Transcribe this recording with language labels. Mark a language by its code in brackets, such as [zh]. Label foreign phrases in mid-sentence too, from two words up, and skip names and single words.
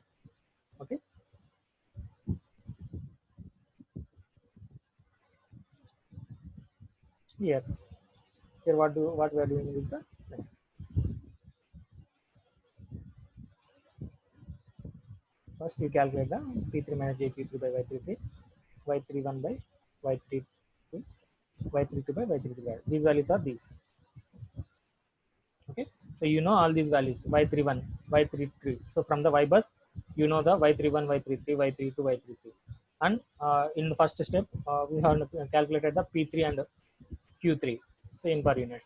[en] Okay. Here, what we are doing is the, first you calculate the p3 minus jq3 by y33, y31 by y32, y32 by y33. These values are these. Okay. So you know all these values, y31, y33. So from the y bus, you know the y31, y33, y32, y33. And in the first step, we have calculated the p3 and q3, so in per units.